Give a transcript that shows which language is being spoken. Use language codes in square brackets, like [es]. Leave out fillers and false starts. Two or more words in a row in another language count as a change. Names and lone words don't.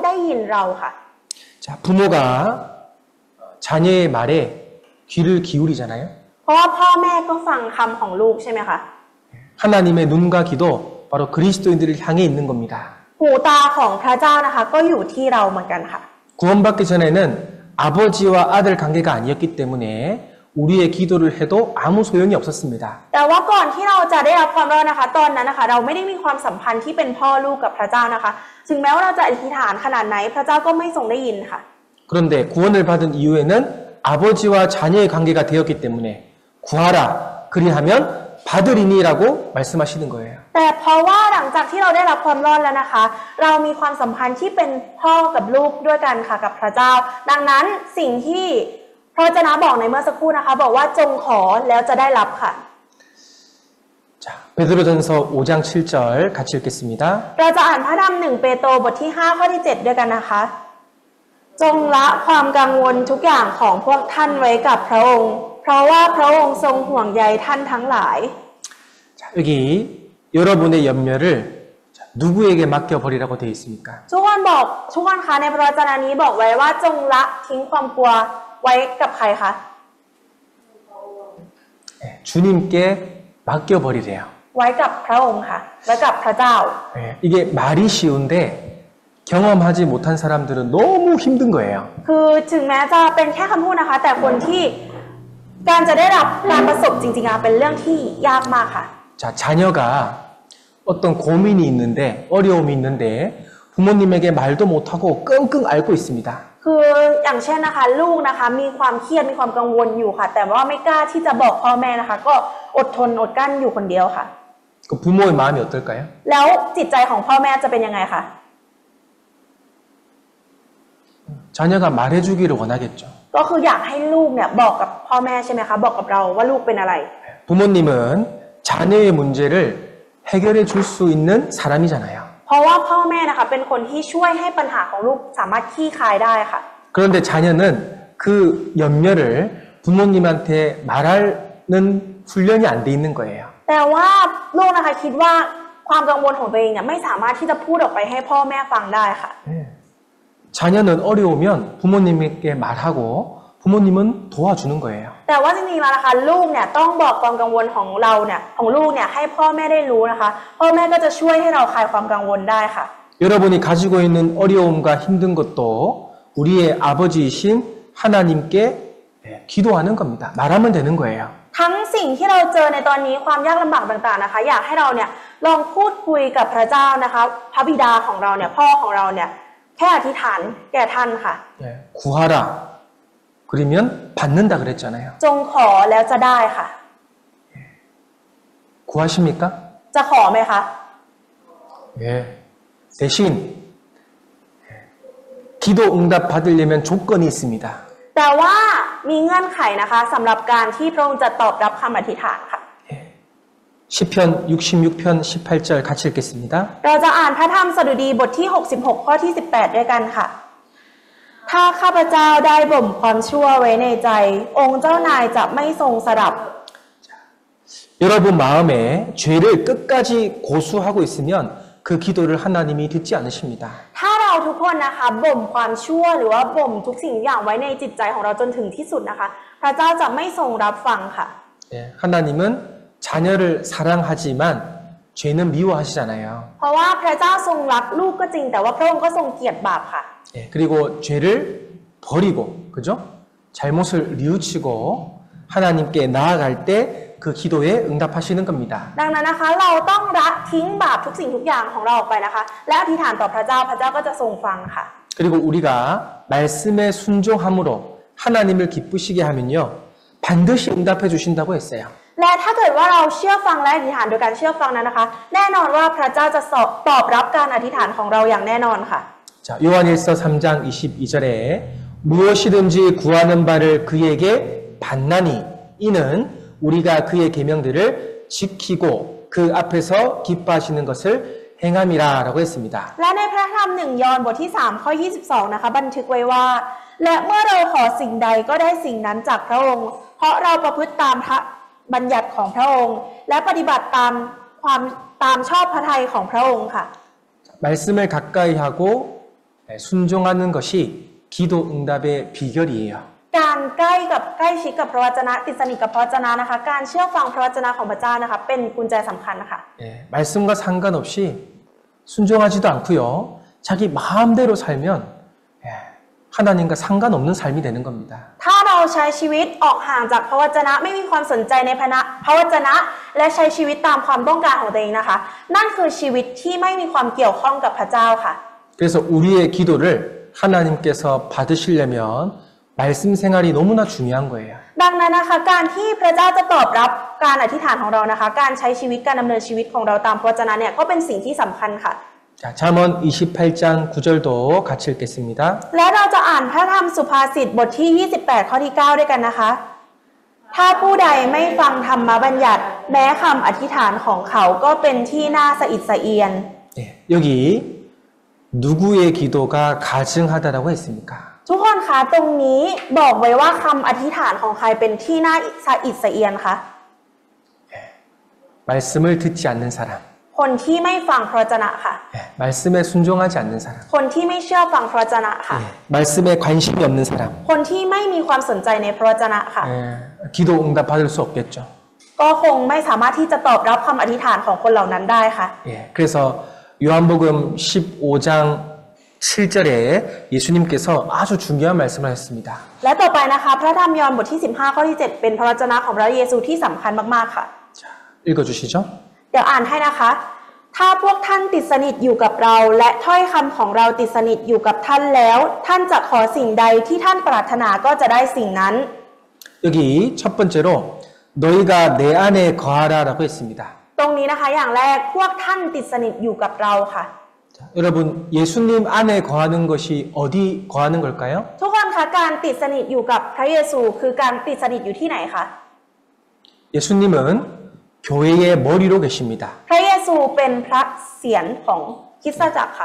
[ko] 자, 부모가 자녀의 말에 귀를 기울이잖아요. [th] เพราะว่าพ่อแม่ก็ฟังคำของลูกใช่ไหมคะ [ko] 하나님의 눈과 귀도 바로 그리스도인들을 향해 있는 겁니다. [th] หูตาของพระเจ้านะคะก็อยู่ที่เราเหมือนกันค่ะ [ko] 구원받기 전에는 아버지와 아들 관계가 아니었기 때문에 우리의 기도를 해도 아무 소용이 없었습니다. [th] แต่ว่าก่อนที่เราจะได้รับความรอดนะคะ ตอนนั้นนะคะ เราไม่ได้มีความสัมพันธ์ที่เป็นพ่อลูกกับพระเจ้านะคะ ถึงแม้ว่าเราจะอธิษฐานขนาดไหนพระเจ้าก็ไม่ทรงได้ยินค่ะ [ko] 그런데 구원을 받은 이후에는 아버지와 자녀의 관계가 되었기 때문에 구하라 그리하면 받으리니라고 말씀하시는 거예요. [th] แต่เพราะว่าหลังจากที่เราได้รับความรอดแล้วนะคะ เรามีความสัมพันธ์ที่เป็นพ่อกับลูกด้วยกันค่ะกับพระเจ้า ดังนั้นสิ่งที่พระวจนะบอกในเมื่อสักครู่นะคะ บอกว่าจงขอแล้วจะได้รับค่ะ [ko] 자, 베드로전서 5장 7절 같이 읽겠습니다. [th] เราจะอ่านพระธรรม1 เปโตรบทที่5ข้อที่7ด้วยกันนะคะ จงละความกังวลทุกอย่างของพวกท่านไว้กับพระองค์ เพราะว่าพระองค์ทรงห่วงใยท่านทั้งหลาย [ko] 자, 여기 여러분의 염려를 누구에게 맡겨버리라고 되어 있습니까? [th] ทุกคนคะในพระวจนะนี้บอกไว้ว่าจงละทิ้งความกลัวไว้กับใครคะ [ko] 네, 주님께 맡겨버리래요. [th] ไว้กับพระองค์ค่ะไว้กับพระเจ้า [ko] 네, 이게 말이 쉬운데 경험하지 못한 사람들은 너무 힘든 거예요. [th] คือถึงแม้จะเป็นแค่คำพูดนะคะ แต่คนที่การจะได้รับการประสบจริงๆเป็นเรื่องที่ยากมากค่ะ [ko] 자, 자녀가 어떤 고민이 있는데 어려움이 있는데 부모님에게 말도 못하고 끙끙 앓고 있습니다. [th] คืออย่างเช่นนะคะ ลูกนะคะมีความเครียดมีความกังวลอยู่ค่ะ แต่ว่าไม่กล้าที่จะบอกพ่อแม่นะคะ ก็อดทนอดกลั้นอยู่คนเดียวค่ะ [ko] 그 부모의 마음이 어떨까요? [th] แล้วจิตใจของพ่อแม่จะเป็นยังไงคะ [ko] 자녀가 말해주기를 원하겠죠. [th] ก็คืออยากให้ลูกเนี่ยบอกกับพ่อแม่ใช่ไหมคะบอกกับเราว่าลูกเป็นอะไร [ko] 부모님은 자녀의 문제를 해결해 줄 수 있는 사람이잖아요. [th] เพราะว่าพ่อแม่นะคะเป็นคนที่ช่วยให้ปัญหาของลูกสามารถคลี่คลายได้ค่ะ [ko] 그런데 자녀는 그 염려를 부모님한테 말하는 훈련이 안 돼 있는 거예요. [th] แต่ว่าลูกนะคะคิดว่าความกังวลของตัวเองเนี่ยไม่สามารถที่จะพูดออกไปให้พ่อแม่ฟังได้ค่ะ [ko] 네. 자녀는 어려우면 부모님에게 말하고 부모님은 도와주는 거예요. [th] แต่ว่าจริงๆแล้วนะคะลูกเนี่ยต้องบอกความกังวลของเราเนี่ยของลูกเนี่ยให้พ่อแม่ได้รู้นะคะพ่อแม่ก็จะช่วยให้เราคลายความกังวลได้ค่ะ [ko] 여러분이 가지고 있는 어려움과 힘든 것도 우리의 아버지이신 하나님께 기도하는 겁니다. 말하면 되는 거예요. [th] ทั้งสิ่งที่เราเจอในตอนนี้ความยากลำบากต่างๆนะคะอยากให้เราเนี่ยลองพูดคุยกับพระเจ้านะคะพระบิดาของเราเนี่ยพ่อของเราเนี่ยแค่อธิษฐานแก่ท่านค่ะ [ko] 구하라. 그러면 받는다 그랬잖아요. [th] จงขอแล้วจะได้ค่ะ [ko] 구하십니까? [th] จะขอไหมคะ [ko] 예. 대신 기도 응답 받으려면 조건이 있습니다. [th] แต่ว่ามีเงื่อนไขนะคะสำหรับการที่พระองค์จะตอบรับคำอธิษฐานค่ะ [ko] 시편 66편 18절 같이 읽겠습니다. [th] เราจะอ่านพระธรรมสดุดีบทที่66ข้อที่18ด้วยกันค่ะ ถ้าข้าพเจ้าได้บ่มความชั่วไว้ในใจ องค์เจ้านายจะไม่ทรงสดับ [ko] 여러분 마음에 죄를 끝까지 고수하고 있으면 그 기도를 하나님이 듣지 않으십니다. [th] ถ้าเราทุกคนนะคะบ่มความชั่วหรือว่าบ่มทุกสิ่งอย่างไว้ในจิตใจของเราจนถึงที่สุดนะคะ พระเจ้าจะไม่ทรงรับฟังค่ะ [ko] 하나님은 자녀를 사랑하지만 죄는 미워하시잖아요. [th] เพราะว่าพระเจ้าทรงรักลูกก็จริงแต่ว่าพระองค์ก็ทรงเกลียดบาปค่ะ [ko] 그리고 죄를 버리고, 그죠? 잘못을 뉘우치고 하나님께 나아갈 때 그 기도에 응답하시는 겁니다. [th] ดังนั้นนะคะเราต้องละทิ้งบาปทุกสิ่งทุกอย่างของเราออกไปนะคะ และอธิษฐานต่อพระเจ้าพระเจ้าก็จะทรงฟังค่ะ [ko] 그리고 우리가 말씀에 순종함으로 하나님을 기쁘시게 하면요. 반드시 응답해 주신다고 했어요. [th] และถ้าเกิดว่าเราเชื่อฟังและอธิษฐานโดยการเชื่อฟังนั้นนะคะ แน่นอนว่าพระเจ้าจะตอบรับการอธิษฐานของเราอย่างแน่นอนค่ะ [ko] 자, 요한일서 3장 22절에 무엇이든지 구하는 바를 그에게 받나니 이는 우리가 그의 계명들을 지키고 그 앞에서 기뻐하시는 것을 행함이라라고 했습니다. [th] และในพระธรรม1 ยอห์นบทที่3ข้อ22นะคะบันทึกไว้ว่า และเมื่อเราขอสิ่งใดก็ได้สิ่งนั้นจากพระองค์ เพราะเราประพฤติตามพระบัญญัติของพระองค์ และปฏิบัติตามชอบพระทัยของพระองค์ค่ะ [ko] 말씀을 가까이 하고 순종하는 것이 기도 응답의 비결이에요. [th] การใกล้ชิดกับพระวจนะติดสนิทกับพระวจนะนะคะการเชื่อฟังพระวจนะของพระเจ้านะคะเป็นกุญแจสำคัญนะคะ [ko] 예, 말씀과 상관없이 순종하지도 않고요. 자기 마음대로 살면 예, 하나님과 상관없는 삶이 되는 겁니다. [th] ถ้าเราใช้ชีวิตออกห่างจากพระวจนะไม่มีความสนใจในพระวจนะและใช้ชีวิตตามความต้องการของตัวเองนะคะนั่นคือชีวิตที่ไม่มีความเกี่ยวข้องกับพระเจ้าค่ะ [ko] 그래서 우리의 기도를 하나님께서 받으시려면 말씀 생활이 너무나 중요한 거예요. [th] ดังนั้นนะคะการที่พระเจ้าจะตอบรับการอธิษฐานของเรานะคะการใช้ชีวิตการดำเนินชีวิตของเราตามพระวจนะเนี่ยก็เป็นสิ่งที่สำคัญค่ะ [ko] 자, 잠언 28장 9절도 같이 읽겠습니다. [th] และเราจะอ่านพระธรรมสุภาษิตบทที่ 28 ข้อที่ 9 ด้วยกันนะคะ ถ้าผู้ใดไม่ฟังธรรมบัญญัติแม้คำอธิษฐานของเขาก็เป็นที่น่าสะอิดสะเอียน [ko] 예, 여기 누구의 기도가 가증하다라고 했습니까? [th] ทุกคนคะตรงนี้บอกไว้ว่าคำอธิษฐานของใครเป็นที่น่าสะอิดสะเอียนคะ [ko] 말씀을 듣지 않는 사람, [th] คนที่ไม่ฟังพระวจนะค่ะ [ko] 예, 말씀에 순종하지 않는 사람, [th] คนที่ไม่เชื่อฟังพระวจนะค่ะ [ko] 예, 말씀에 관심이 없는 사람, [th] คนที่ไม่มีความสนใจในพระวจนะค่ะ [ko] 예, 기도 응답 받을 수 없겠죠. [th] ก็คงไม่สามารถที่จะตอบรับคำอธิษฐานของคนเหล่านั้นได้ค่ะ [ko] 예, 그래서 요한복음 15장 7절에 예수님께서 아주 중요한 말씀을 하셨습니다. [th] และต่อไปนะคะพระธรรมยอห์นบทที่ 15 ข้อที่ 7 เป็นพระวจนะของพระเยซูที่สำคัญมากๆค่ะ [ko] 자, 읽어주시죠. [th] เดี๋ยวอ่านให้นะคะ ถ้าพวกท่านติดสนิทอยู่กับเราและถ้อยคำของเราติดสนิทอยู่กับท่านแล้ว ท่านจะขอสิ่งใดที่ท่านปรารถนาก็จะได้สิ่งนั้น [ko] 여기 첫 번째로 너희가 내 안에 거하라라고 했습니다. [th] ตรงนี้นะคะอย่างแรกพวกท่านติดสนิทอยู่กับเราค่ะ [ko] 자, 여러분 예수님 안에 거하는 것이 어디 거하는 걸까요? [th] ทุกคนคะการติดสนิทอยู่กับพระเยซูคือการติดสนิทอยู่ที่ไหนคะ [ko] 예수님은 교회의 머리로 계십니다. [th] พระเยซูเป็นพระเศียรของคริสตจักรค่ะ